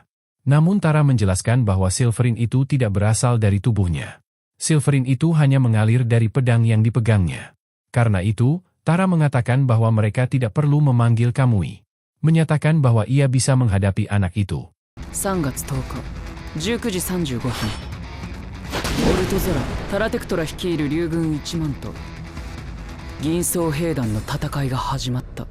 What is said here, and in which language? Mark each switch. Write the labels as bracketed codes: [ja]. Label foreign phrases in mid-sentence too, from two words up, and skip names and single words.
[id] Namun Tara menjelaskan bahwa silverin itu tidak berasal dari tubuhnya. Silverin itu hanya mengalir dari pedang yang dipegangnya. Karena itu, Tara mengatakan bahwa mereka tidak perlu memanggil Kamui. Menyatakan bahwa ia bisa menghadapi anak itu. [ja] 3 月10日19時35分オルトゾラ・タラテクトラ率いる竜軍1万と銀装兵団の戦いが始まった。